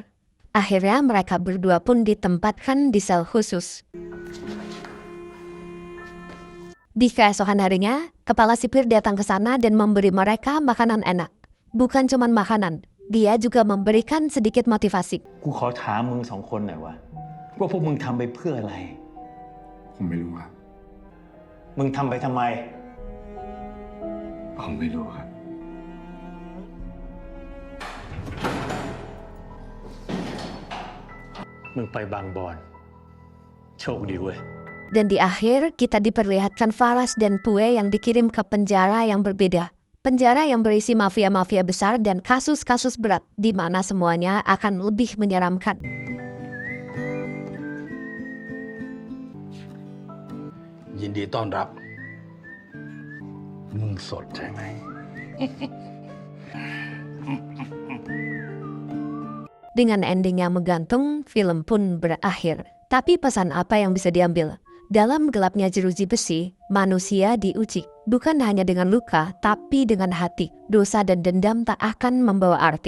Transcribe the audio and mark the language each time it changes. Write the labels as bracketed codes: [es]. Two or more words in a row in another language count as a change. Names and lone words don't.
[id] Akhirnya mereka berdua pun ditempatkan di sel khusus. Di keesokan harinya, kepala sipir datang ke sana dan memberi mereka makanan enak. Bukan cuma makanan, dia juga memberikan sedikit motivasi. [th] กูขอถามมึงสองคนหน่อยว่าพวกมึงทำไปเพื่ออะไร ผมไม่รู้ครับ มึงทำไปทำไม ผมไม่รู้ครับ มึงไปบางบอน โชคดีเว้ย [id] Dan di akhir, kita diperlihatkan Faras dan Pue yang dikirim ke penjara yang berbeda. Penjara yang berisi mafia-mafia besar dan kasus-kasus berat, di mana semuanya akan lebih menyeramkan. [th] ยินดีต้อนรับ มึงสดใช่ไหม [id] Dengan ending yang menggantung, film pun berakhir. Tapi pesan apa yang bisa diambil? Dalam gelapnya jeruji besi, manusia diuji. Bukan hanya dengan luka, tapi dengan hati. Dosa dan dendam tak akan membawa arti.